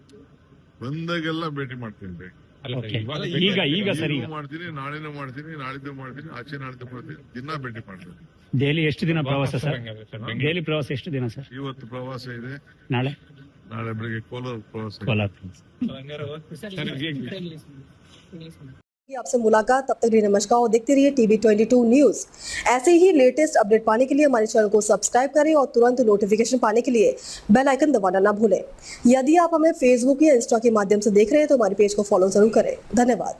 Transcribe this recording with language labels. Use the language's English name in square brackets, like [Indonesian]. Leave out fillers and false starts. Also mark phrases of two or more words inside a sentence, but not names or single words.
[Kannada] ಬಂದಾಗೆಲ್ಲ ಭೇಟಿ ಮಾಡ್ತೀನಿ. ಈಗ ಸರಿ ಮಾಡ್ತೀನಿ, ನಾಳೆನೂ ಮಾಡ್ತೀನಿ, ನಾಳಿದ್ದು ಮಾಡ್ತೀನಿ, ಆಚೆ ನಾಳಿದ್ದು ಮಾಡ್ತೀನಿ, ದಿನ ಭೇಟಿ ಮಾಡ್ತೀನಿ. ದೆಹಲಿ ಎಷ್ಟು ದಿನ ಪ್ರವಾಸ ಸರ್? ದೆಹಲಿ ಪ್ರವಾಸ ಎಷ್ಟು ದಿನ ಸರ್? ಇವತ್ತು ಪ್ರವಾಸ ಇದೆ, ನಾಳೆ ಬೆಳಿಗ್ಗೆ ಕೋಲಾರ ಪ್ರವಾಸ. [Hindi] आपसे मुलाकात, तब तक नमस्कार और देखते रहिए टीवी 22 न्यूज। ऐसे ही [English] latest update [Hindi] पाने के लिए हमारे चैनल को सब्सक्राइब करें और तुरंत नोटिफिकेशन पाने के लिए [English] bell icon [Hindi] दबाना ना भूलें। यदि आप हमें फेसबुक या इंस्टा के माध्यम से देख रहे हैं तो हमारे पेज को फॉलो जरूर करें।